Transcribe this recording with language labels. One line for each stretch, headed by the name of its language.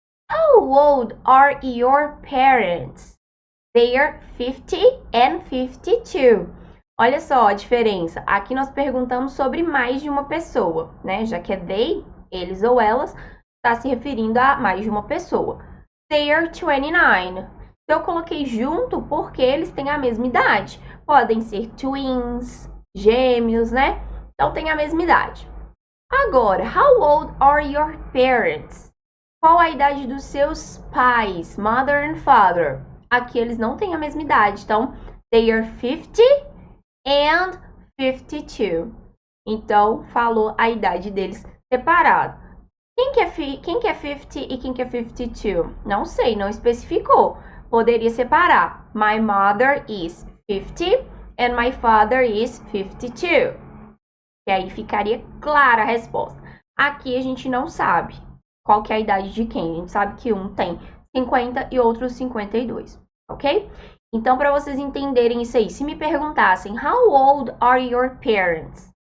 English: How old are your parents? They're 50 and 52.
Portuguese: Olha só a diferença. Aqui nós perguntamos sobre mais de uma pessoa, né? Já que é they, eles ou elas, está se referindo a mais de uma pessoa.
English: They're 29.
Portuguese: Então, eu coloquei junto porque eles têm a mesma idade. Podem ser twins, gêmeos, né? Então, tem a mesma idade.
English: Agora, how old are your parents?
Portuguese: Qual a idade dos seus pais,
English: mother and father?
Portuguese: Aqui eles não têm a mesma idade, então,
English: they are 50 and 52.
Portuguese: Então, falou a idade deles separado. Quem que é 50 e quem que é 52? Não sei, não especificou. Poderia separar.
English: My mother is 50 and my father is 52.
Portuguese: E aí ficaria clara a resposta. Aqui a gente não sabe qual que é a idade de quem. A gente sabe que um tem 50 e outros 52, ok? Então, para vocês entenderem isso aí, se me perguntassem,
English: how old are your parents?